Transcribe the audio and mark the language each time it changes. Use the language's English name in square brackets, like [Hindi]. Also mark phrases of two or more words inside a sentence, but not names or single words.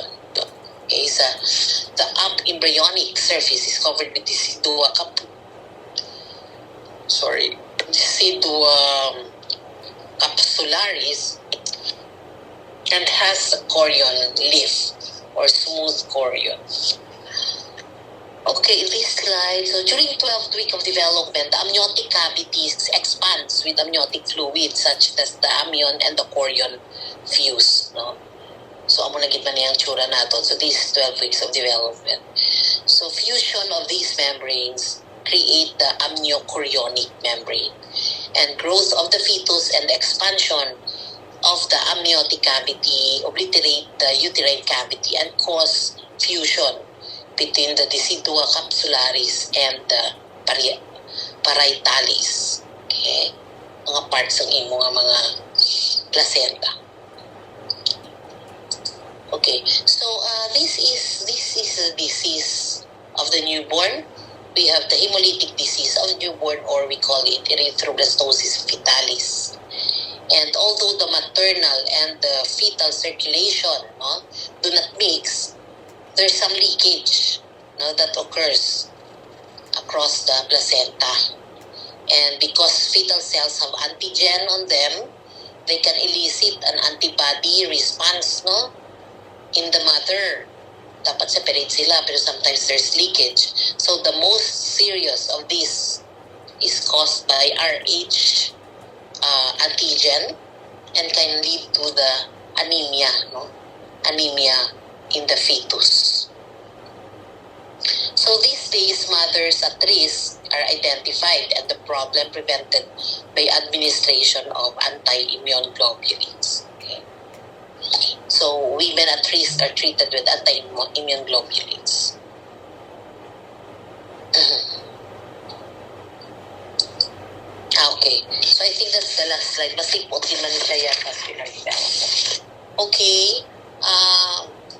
[English] Okay, the embryonic surface is covered with decidua capsularis, and has a chorion leaf or smooth chorion. Okay, this slide. So during 12th week of development, the amniotic cavity expands with amniotic fluid such that the amnion and the chorion fuse. No? [Hiligaynon] So amo na gid man niyang tsura nato. [English] So this is 12 weeks of development. So fusion of these membranes create the amniochorionic membrane, and growth of the fetus and the expansion of the amniotic cavity obliterate the uterine cavity and cause fusion between the decidua capsularis and the parietalis. Okay? [Hiligaynon] Mga parts ng imo nga mga placenta. [English] Okay, so this is a disease of the newborn. We have the hemolytic disease of the newborn, or we call it erythroblastosis fetalis. And although the maternal and the fetal circulation, no, do not mix, there's some leakage, no, that occurs across the placenta. And because fetal cells have antigen on them, they can elicit an antibody response, no, in the mother. [Hiligaynon] Dapat separate sila, pero [English] sometimes there's leakage. So the most serious of this is caused by Rh antigen and can lead to the anemia, no? Anemia in the fetus. So these days, mothers at risk are identified and the problem prevented by administration of anti-immune globulins. Okay? So women at risk are treated with anti-immune globulins. Okay, so I think that's the last slide. [Hiligaynon] Mas lipot din man siya [English] vascular development. Okay,